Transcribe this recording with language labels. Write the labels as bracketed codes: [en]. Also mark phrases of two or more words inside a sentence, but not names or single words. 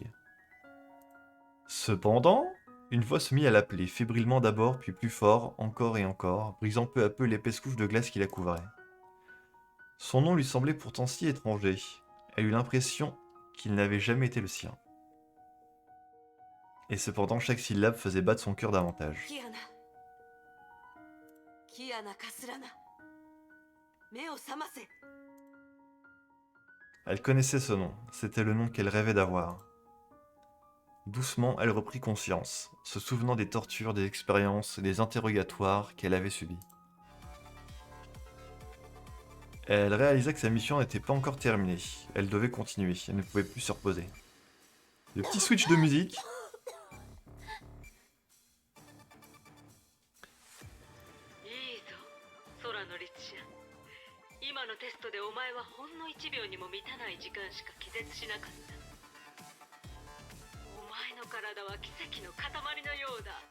[fr] Cependant, une voix se mit à l'appeler, fébrilement d'abord, puis plus fort, encore et encore, brisant peu à peu l'épaisse couche de glace qui la couvrait. Son nom lui semblait pourtant si étranger. Elle eut l'impression qu'il n'avait jamais été le sien. Et cependant, chaque syllabe faisait battre son cœur davantage. [ja] キアナ。キアナ・カスラナ。目を覚ませ。 [fr] Elle connaissait ce nom, c'était le nom qu'elle rêvait d'avoir. Doucement, elle reprit conscience, se souvenant des tortures, des expériences et des interrogatoires qu'elle avait subis. Elle réalisa que sa mission n'était pas encore terminée. Elle devait continuer, elle ne pouvait plus se reposer. Le petit switch de musique. [ja] いいぞ、空のリチア。今のテストでお前はほんの1秒にも満たない時間しか気絶しなかった。お前の体は奇跡の塊のようだ。